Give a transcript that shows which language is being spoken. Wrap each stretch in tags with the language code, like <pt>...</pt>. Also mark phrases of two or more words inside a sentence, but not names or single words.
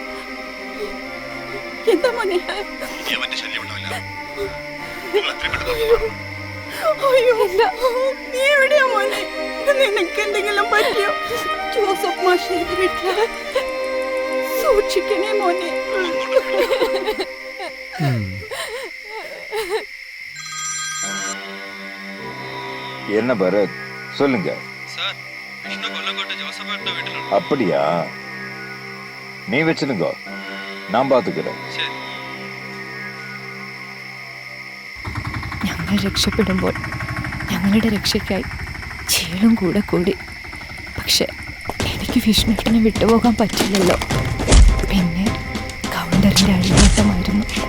<ml>എന്താ മോനെ? ഇനി അവന്റെ ശല്യം ഉണ്ടാവില്ല. നിങ്ങൾ എത്രയും പെട്ടെന്ന് അയ്യോ, നീ എവിടെയാ മോനെ? നിനക്ക് എന്തെങ്കിലും പറ്റിയോ? ജോസഫ് മാഷിന്റെ വീട്ടില് സൂക്ഷിക്കണേ മോനെ.</ml> <ta>என்ன பரத், சொல்லுங்க. சார், விஷ்ணு கொல்லங்கோட்டை ஜோசஃபேட்டோட வீட்டுல. அப்படியா? நீ வச்சிருங்க, நான் பாத்துக்கிறேன். சரி.</ta> <ml>ഞങ്ങൾ രക്ഷപ്പെടുമ്പോൾ ഞങ്ങളുടെ രക്ഷയ്ക്കായി ചീളും കൂടെ കൂടി. പക്ഷെ എനിക്ക് വിഷ്ണുവേട്ടനെ വിട്ടുപോകാൻ പറ്റില്ലല്ലോ. പിന്നെ കൗണ്ടറിൻ്റെ അഴിഞ്ഞാട്ടമായിരുന്നു.</ml>